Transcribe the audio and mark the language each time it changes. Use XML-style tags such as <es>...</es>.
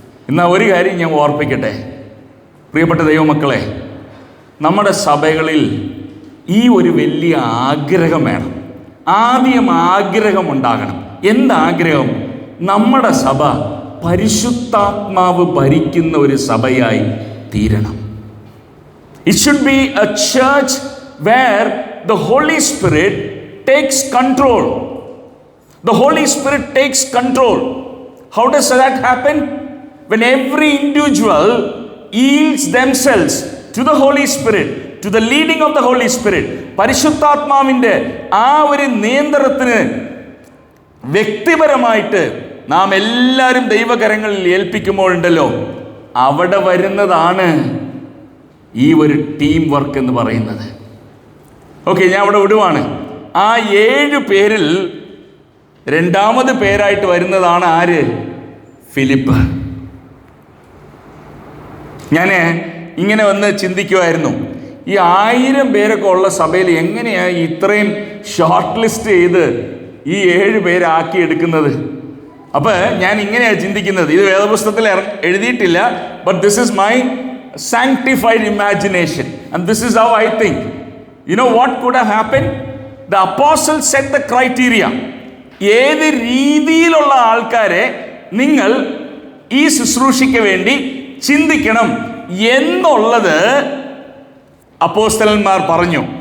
<ml>എന്നാൽ ഒരു കാര്യം ഞാൻ ഓർപ്പിക്കട്ടെ, പ്രിയപ്പെട്ട ദൈവമക്കളെ, നമ്മുടെ സഭകളിൽ ഈ ഒരു വലിയ ആഗ്രഹം വേണം. ആദ്യം ആഗ്രഹമുണ്ടാകണം. എന്താഗ്രഹം? നമ്മുടെ സഭ പരിശുദ്ധാത്മാവ് ഭരിക്കുന്ന ഒരു സഭയായി തീരണം.</ml> <en>It should be a church where the Holy Spirit takes control. The Holy Spirit takes control. How does that happen? When every individual yields themselves to the Holy Spirit, to the leading of the Holy Spirit.</en> <ml>പരിശുദ്ധാത്മാവിൻ്റെ ആ ഒരു നിയന്ത്രണത്തിന് വ്യക്തിപരമായിട്ട് നാം എല്ലാവരും ദൈവകരങ്ങളിൽ ഏൽപ്പിക്കുമ്പോഴുണ്ടല്ലോ, അവിടെ വരുന്നതാണ് ഈ ഒരു ടീം വർക്ക് എന്ന് പറയുന്നത്. ഓക്കെ, ഞാൻ അവിടെ വിടുവാണ്. ആ 7 പേരിൽ 2ാമത് പേരായിട്ട് വരുന്നതാണ് ആര്? ഫിലിപ്പ്. ഞാൻ ഇങ്ങനെ വന്ന് ചിന്തിക്കുമായിരുന്നു, ഈ 1000 പേരൊക്കെ ഉള്ള സഭയിൽ എങ്ങനെയാണ് ഇത്രയും ഷോർട്ട് ലിസ്റ്റ് ചെയ്ത് ഈ 7 പേരാക്കി എടുക്കുന്നത്? അപ്പോൾ ഞാൻ ഇങ്ങനെയാണ് ചിന്തിക്കുന്നത്. ഇത് വേദപുസ്തകത്തിൽ എഴുതിയിട്ടില്ല,</ml> <en>But this is my sanctified imagination, and this is how I think. You know what could have happened? The apostles set the criteria.</en> <ml>ഏത് രീതിയിലുള്ള ആൾക്കാരെ നിങ്ങൾ ഈ ശുശ്രൂഷയ്ക്ക് വേണ്ടി ചിന്തിക്കണം എന്നുള്ളത് അപ്പോസ്തലന്മാർ പറഞ്ഞു.</ml>